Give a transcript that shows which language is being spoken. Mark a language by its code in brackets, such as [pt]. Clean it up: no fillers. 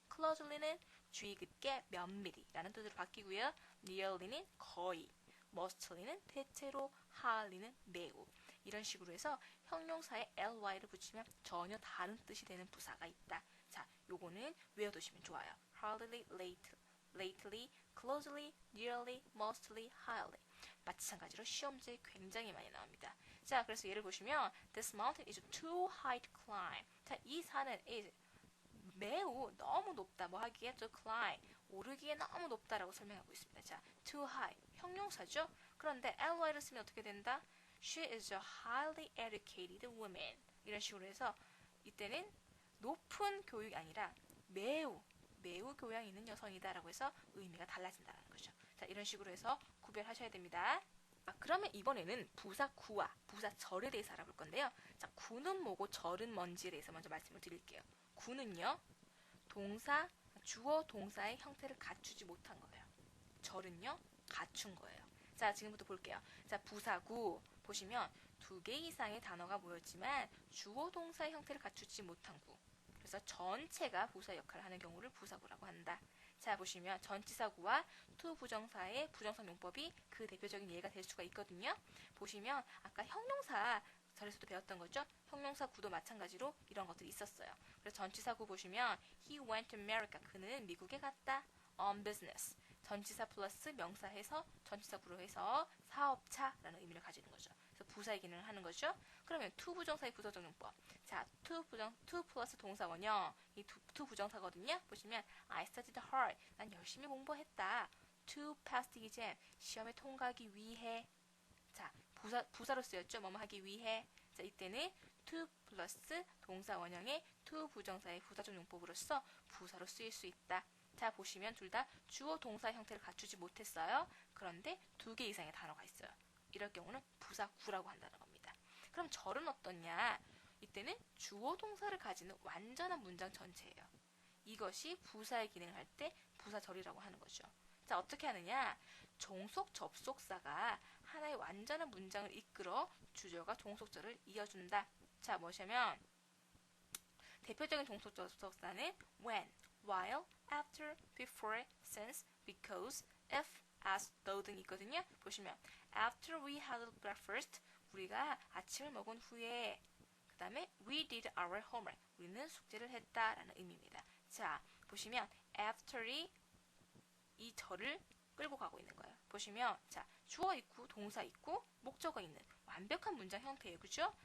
[ko] closely는 주의 깊게 면밀히 라는 뜻으로 바뀌고요. nearly는 거의, mostly는 대체로, hardly는 매우 이런 식으로 해서 형용사에 ly를 붙이면 전혀 다른 뜻이 되는 부사가 있다. 자, 요거는 외워두시면 좋아요. [en] hardly, lately, closely, nearly, mostly, highly. [ko] 마찬가지로 시험지에 굉장히 많이 나옵니다. 자, 그래서 예를 보시면 [en] This mountain is too high to climb. [ko] 자, 이 산은 is 매우 너무 높다. 뭐 하기에 to climb. 오르기에 너무 높다라고 설명하고 있습니다. 자, too high. 형용사죠? 그런데 ly를 쓰면 어떻게 된다? [en] She is a highly educated woman. [ko] 이런 식으로 해서 이때는 높은 교육이 아니라 매우 교양 있는 여성이다라고 해서 의미가 달라진다는 거죠. 자, 이런 식으로 해서 구별하셔야 됩니다. 그러면 이번에는 부사 구와 부사 절에 대해서 알아볼 건데요. 자, 구는 뭐고 절은 뭔지에 대해서 먼저 말씀을 드릴게요. 구는요, 동사, 주어 동사의 형태를 갖추지 못한 거예요. 절은요, 갖춘 거예요. 자, 지금부터 볼게요. 자, 부사구 보시면 두 개 이상의 단어가 모였지만 주어 동사의 형태를 갖추지 못한 구. 그래서 전체가 부사 역할을 하는 경우를 부사구라고 한다. 자, 보시면 전치사구와 to 부정사의 부정사 용법이 그 대표적인 예가 될 수가 있거든요. 보시면 아까 형용사 절에서도 배웠던 거죠. 형용사 구도 마찬가지로 이런 것들이 있었어요. 그래서 전치사구 보시면 [en] He went to America. [ko] 그는 미국에 갔다. [en] On business. [ko] 전치사 플러스 명사해서 전치사구로 해서 사업차라는 의미를 가지는 거죠. 그래서 부사의 기능을 하는 거죠. 그러면 to 부정사의 부사적 용법. 자, to 플러스 동사 원형. 이 to 부정사거든요. 보시면 [en] I studied hard. [ko] 난 열심히 공부했다. [en] To pass the exam. [ko] 시험에 통과하기 위해. 자, 부사로 쓰였죠. 뭐뭐 하기 위해. 자, 이때는 to 플러스 동사 원형의 to 부정사의 부사적 용법으로서 부사로 쓰일 수 있다. 자, 보시면 둘 다 주어 동사 형태를 갖추지 못했어요. 그런데 두 개 이상의 단어가 있어요. 이럴 경우는 부사구라고 한다는 겁니다. 그럼 절은 어떻냐? 이때는 주어 동사를 가지는 완전한 문장 전체예요. 이것이 부사의 기능을 할 때 부사절이라고 하는 거죠. 자, 어떻게 하느냐? 종속 접속사가 하나의 완전한 문장을 이끌어 주절과 종속절을 이어준다. 자, 뭐냐면 대표적인 종속 접속사는 when, while, after, before, since, because, if, as, though 등이 있거든요. 보시면 [en] after we had breakfast, [ko] 우리가 아침을 먹은 후에 그 다음에 [en] we did our homework, [ko] 우리는 숙제를 했다라는 의미입니다. 자, 보시면 after이 이 절을 끌고 가고 있는 거예요. 보시면 자, 주어 있고 동사 있고 목적어 있는 완벽한 문장 형태예요. 그죠?